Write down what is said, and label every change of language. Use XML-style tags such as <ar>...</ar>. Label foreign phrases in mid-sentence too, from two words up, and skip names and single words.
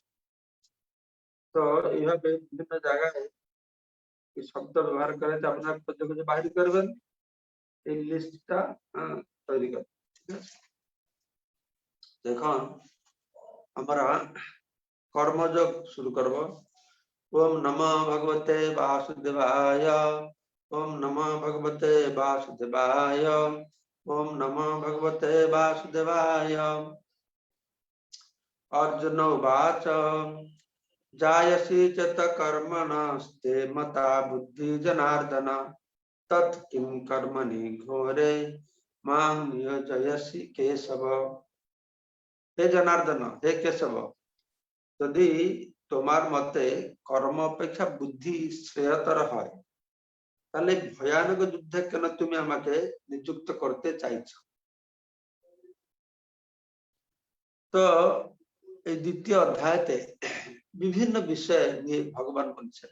<bn>তো এইভাবে বিভিন্ন জায়গায় এই শব্দ ব্যবহার করে আপনারা খুঁজে খুঁজে বাহির করবেন, এই লিস্টটা তৈরি করবেন। ঠিক আছে, এখন আমরা কর্মযোগ শুরু করব।</bn> <sa>ওম নমো ভগবতে বাসুদেবায়, ওম নমো ভগবতে বাসুদেবায়, ওম নমো ভগবতে বাসুদেবায়। अर्जुन उवाच जायसी च कर्मणस्ते मता बुद्धि जनार्दन तत् किं कर्मणि घोरे मां नियोजयसि केशव।</sa> <bn>হে জনার্দন, হে কেশব, যদি তোমার মতে কর্ম অপেক্ষা বুদ্ধি শ্রেয়তর হয় তাহলে ভয়ানক যুদ্ধে কেন তুমি আমাকে নিযুক্ত করতে চাইছো। তো এই দ্বিতীয় অধ্যায়তে বিভিন্ন বিষয় নিয়ে ভগবান বলছেন।</bn>